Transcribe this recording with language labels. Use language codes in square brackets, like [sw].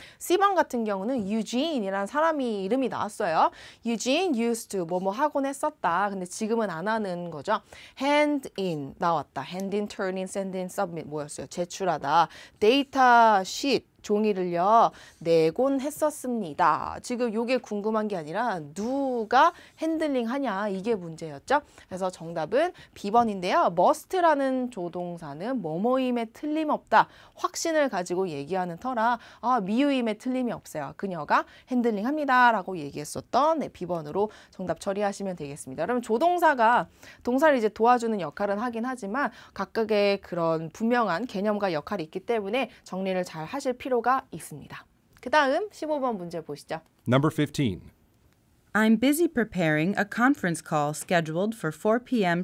[ko] C번 같은 경우는 Eugene이라는 사람이 이름이 나왔어요. Eugene used to 뭐뭐 하곤 했었다. 근데 지금은 안 하는 거죠. hand in 나왔다. hand in, turn in, send in, submit 뭐였어요? 제출하다. 데이터 sheet 종이를요 내곤 했었습니다. 지금 이게 궁금한 게 아니라 누가 핸들링 하냐 이게 문제였죠. 그래서 정답은 B번인데요. must라는 조동사는 뭐뭐임에 틀림없다. 확신을 가지고 얘기하는 터라 미유임에 틀림이 없어요. 그녀가 핸들링 합니다 라고 얘기했었던 B번으로 정답 처리하시면 되겠습니다. 그러면 조동사가 동사를 이제 도와주는 역할은 하긴 하지만 각각의 그런 분명한 개념과 역할이 있기 때문에 정리를 잘 하실 필요가 있습니다. 그 다음 15번 문제 보시죠. [en] Number 15. I'm busy preparing a conference call scheduled for 4 p.m.